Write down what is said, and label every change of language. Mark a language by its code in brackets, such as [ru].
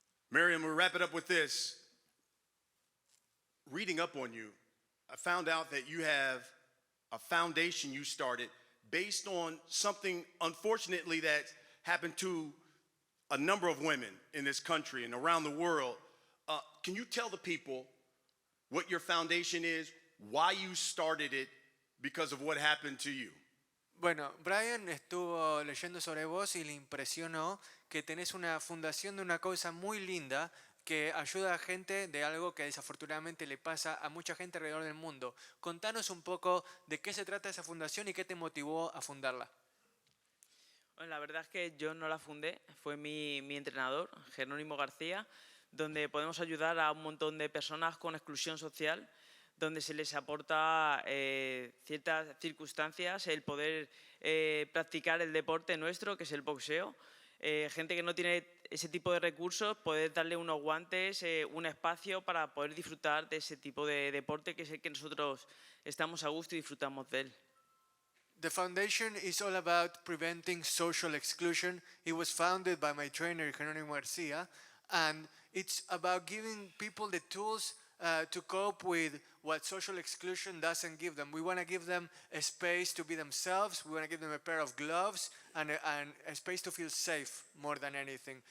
[en] Miriam, we'll wrap it up with this. Reading up on you, I found out that you have a foundation you started based on something, unfortunately, that happened to a number of women in this country and around the world. Can you tell the people what your foundation is, why you started it, because of what happened to you? [es] Bueno, Brian estuvo leyendo sobre vos y le impresionó que tenés una fundación de una causa muy linda que ayuda a gente de algo que desafortunadamente le pasa a mucha gente alrededor del mundo. Contanos un poco de qué se trata esa fundación y qué te motivó a fundarla. Bueno, la verdad es que yo no la fundé, fue mi entrenador, Jerónimo García, donde podemos ayudar a un montón de personas con exclusión social, donde se les aporta ciertas circunstancias, el poder practicar el deporte nuestro, que es el boxeo. Gente que no tiene ese tipo de recursos, poder darle unos guantes, un espacio para poder disfrutar de ese tipo de deporte, que es el que nosotros estamos a gusto y disfrutamos de él. [en] The foundation is all about preventing social exclusion. It was founded by my trainer, Jerónimo Garcia, and it's about giving people the tools to cope with what social exclusion doesn't give them. We want to give them a space to be themselves. We want to give them a pair of gloves and a space to feel safe more than anything.